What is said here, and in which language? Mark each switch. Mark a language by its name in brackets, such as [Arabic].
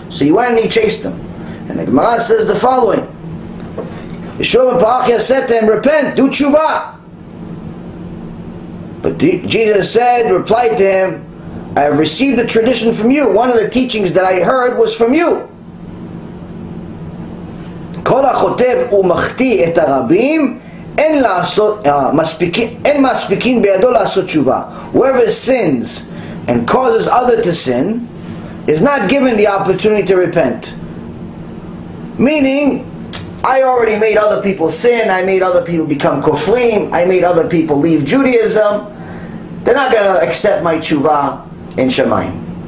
[English] So he went and he chased him. And the Gemara says the following. Yeshua ben Parachia said to him, repent, do tshuva. But Jesus said, replied to him, I have received the tradition from you. One of the teachings that I heard was from you. [Hebrew] כל החוטב ומחטיא את הרבים אין מספיקים בידו לעשות תשובה. [English] Whoever sins and causes other to sin is not given the opportunity to repent. Meaning, I already made other people sin, I made other people become kofrim, I made other people leave Judaism. They're not going to accept my tshuva in Shemayim.